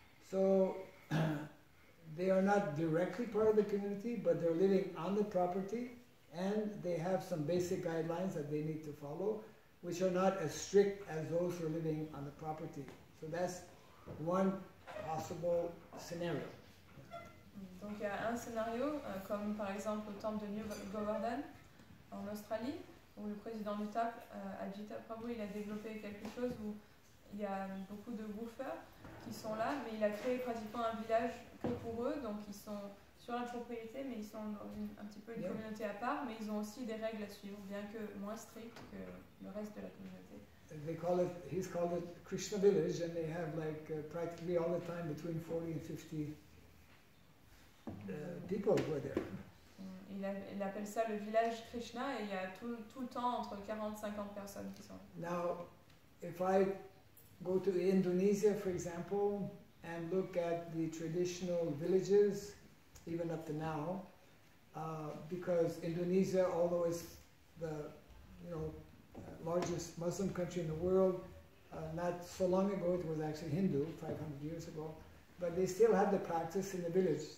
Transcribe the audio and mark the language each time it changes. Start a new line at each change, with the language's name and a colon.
English: So they are not directly part of the community, but they're living on the property, and they have some basic guidelines that they need to follow, which are not as strict as those who are living on the property. So that's one possible scenario.
French: Donc il y a un scénario, comme par exemple au temple de New Govardhan en Australie, où le président du temple, Gita, il a développé quelque chose où il y a beaucoup de woofers qui sont là, mais il a créé pratiquement un village que pour eux, donc ils sont sur la propriété, mais ils sont dans un petit peu une communauté à part, mais ils ont aussi des règles à suivre, bien que moins strictes que le reste de la communauté.
English: He's called it Krishna village, and they have like practically all the time between 40 and 50 people who are there.
French: Il appelle ça le village Krishna, et il y a tout le temps entre 40 et 50 personnes qui sont là.
English: Now, if I go to Indonesia, for example, and look at the traditional villages, even up to now, because Indonesia, although it's the largest Muslim country in the world, not so long ago it was actually Hindu, 500 years ago, but they still have the practice in the village.